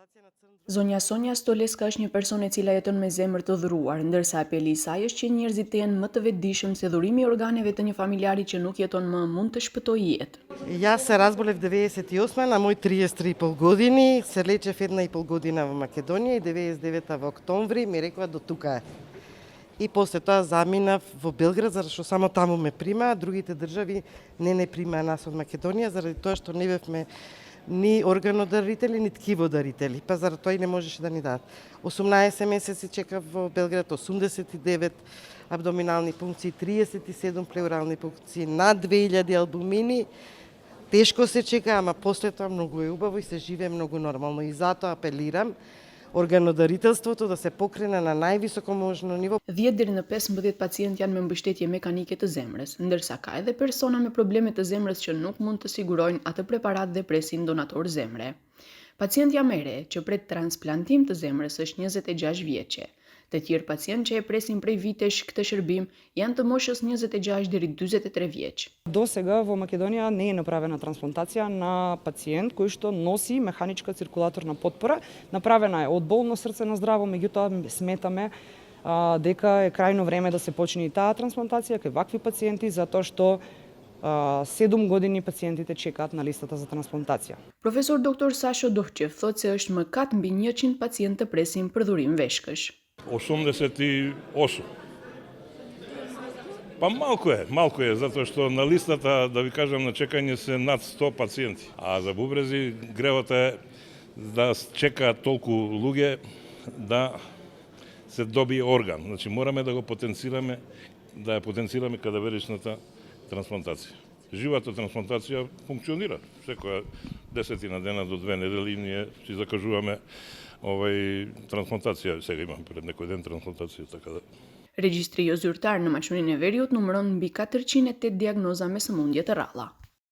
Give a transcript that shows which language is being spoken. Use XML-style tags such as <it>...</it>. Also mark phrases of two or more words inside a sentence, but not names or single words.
<sq>Zonja Sonja Stoleska është një person e cila jeton me zemër të dhuruar, ndërsa apeli i saj është që njerëzit të jenë më të vetëdijshëm se dhurimi i organeve të një familjari që nuk jeton më mund të shpëtojë jetë.</sq> <mk>Јас се разболев 98 на мој 33,5 години, се лечев 1,5 година во Македонија и 99 во октомври ми рекоа до тука е. И после тоа заминав во Белград, заради што само таму ме примаа, другите држави не примаа нас од Македонија, заради тоа што не бевме ни органодарители, ни ткиводарители, па заради тоа и не можеше да ни дадат. 18 месеци чекав во Белград, 89 абдоминални пункции, 37 плеурални пункции, над 2000 албумини. Тешко се чека, ама после тоа многу е убаво и се живее многу нормално. И затоа апелирам органодарителството да се покрене на највисоко можно ниво.</mk> <sq>10 deri në 15 pacientë janë me mbështetje mekanike të zemrës, ndërsa ka edhe persona me probleme të zemrës që nuk mund të sigurojnë atë preparat dhe presin donator zemre. Pacientja më e re që pret transplantim të zemrës është 26 vjeçe. Të tjerë pacientë që e presin prej vitesh këtë shërbim janë të moshës 26 deri 43 vjeç.</sq> <mk>До сега во Македонија не е направена трансплантација на пациент кој што носи механичка циркулаторна потпора. Направена е од болно срце на здраво, меѓутоа сметаме дека е крајно време да се почне и таа трансплантација кај вакви пациенти, затоа што 7 години пациентите чекаат на листата за трансплантација.</mk> <sq>Profesor Dr. Sasho Dohqev thotë se është mëkat mbi 100 pacientë të presin për dhurim veshkësh. 88.</sq> <mk>Па малку е, затоа што на листата, да ви кажам, на чекање се над 100 пациенти. А за бубрези гревата е да чекаат толку луѓе да се добие орган. Значи мораме да го потенцираме, да ја потенцираме кадаверичната трансплантација. Живата трансплантација функционира. Секоја 10 дена до 2 недели ние си закажуваме трансплантација. Сега имам пред некој ден трансплантација, така да.</mk> <sq>Regjistri jo zyrtar në Maquninë e Veriut numëron mbi 408 diagnoza me sëmundje të rralla.</sq>